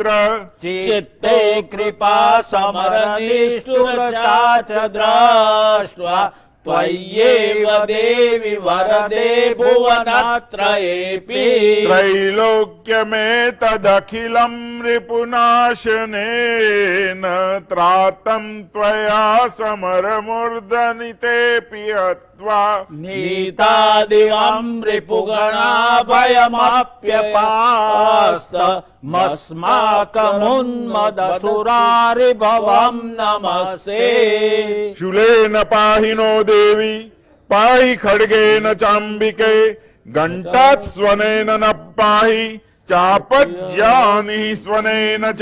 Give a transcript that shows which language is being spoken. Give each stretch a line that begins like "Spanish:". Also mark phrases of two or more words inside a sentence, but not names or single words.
Sanskrit: चित्ते कृपा समरनिष्ठुरता च दृष्ट्वा त्वय्येव देवि वरदे भुवनत्रयेऽपि त्रैलोक्यमेतदखिलं रिपुनाशनेन त्रातं त्वया समरमूर्धनितेऽपि નત્વા નીતાદિવં રિપુગણાભયમપ્યપાસ્ત મસ્માકમુન્મદસુરારિભવં નમસ્તે. શૂલેન પાહિનો દેવી પાહિ ખડગેન ચાંબિકે ઘંટાત સ્વનેન ન પાહિ ચાપજ્યાનિ સ્વનેન ચ.